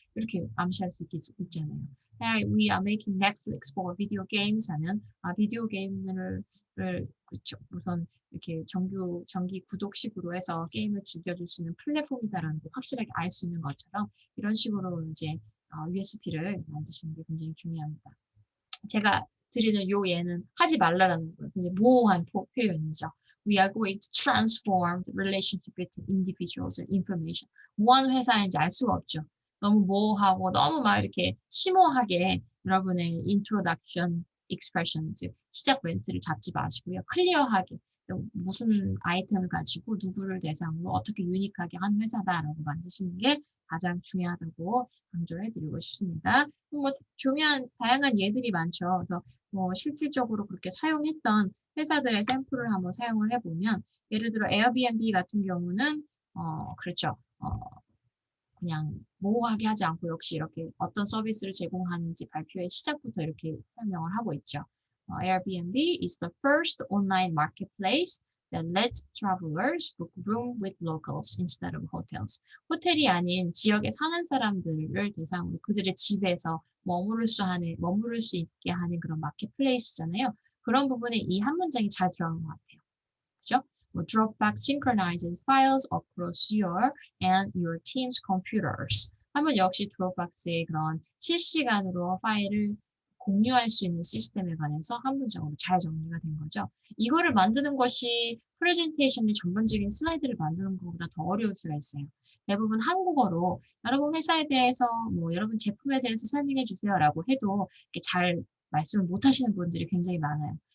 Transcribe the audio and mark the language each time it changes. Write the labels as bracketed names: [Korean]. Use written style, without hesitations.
[Korean] 이렇게 암시할 수 있잖아요. [English] Hey, we are making Netflix for video games [Korean] 하면 비디오 게임을 그쵸, 우선 이렇게 정기 구독식으로 해서 게임을 즐겨줄 수 있는 플랫폼이다라는 걸 확실하게 알 수 있는 것처럼 이런 식으로 이제 USP를 만드시는 게 굉장히 중요합니다. 제가 드리는 요 예는 하지 말라라는 거예요. 굉장히 모호한 표현이죠. [English] We are going to transform the relationship between individuals and information. [Korean] 뭐 하는 회사인지 알 수가 없죠. 너무 모호하고 너무 막 이렇게 심오하게 여러분의 introduction expression, 즉 시작 멘트를 잡지 마시고요. 클리어하게 무슨 아이템을 가지고 누구를 대상으로 어떻게 유니크하게 한 회사다라고 만드시는 게 가장 중요하다고 강조를 해드리고 싶습니다. 뭐 중요한 다양한 예들이 많죠. 그래서 뭐 실질적으로 그렇게 사용했던 회사들의 샘플을 한번 사용을 해보면 예를 들어 에어비앤비 같은 경우는 그렇죠. 그냥 모호하게 하지 않고 역시 이렇게 어떤 서비스를 제공하는지 발표의 시작부터 이렇게 설명을 하고 있죠. [English] Airbnb is the first online marketplace that lets travelers book room with locals instead of hotels. [Korean] 호텔이 아닌 지역에 사는 사람들을 대상으로 그들의 집에서 머무를 수 있게 하는 그런 마켓플레이스잖아요. 그런 부분에 이 한 문장이 잘 들어간 것 같아요. 그렇죠? [English] 뭐 Dropbox synchronizes files across your and your team's computers. [Korean] 하면 역시 드롭박스의 그런 실시간으로 파일을 공유할 수 있는 시스템에 관해서 한 문장으로 잘 정리가 된 거죠. 이거를 만드는 것이 프레젠테이션의 전반적인 슬라이드를 만드는 것보다 더 어려울 수가 있어요. 대부분 한국어로 여러분 회사에 대해서 뭐 여러분 제품에 대해서 설명해 주세요라고 해도 잘 말씀을 못 하시는 분들이 굉장히 많아요.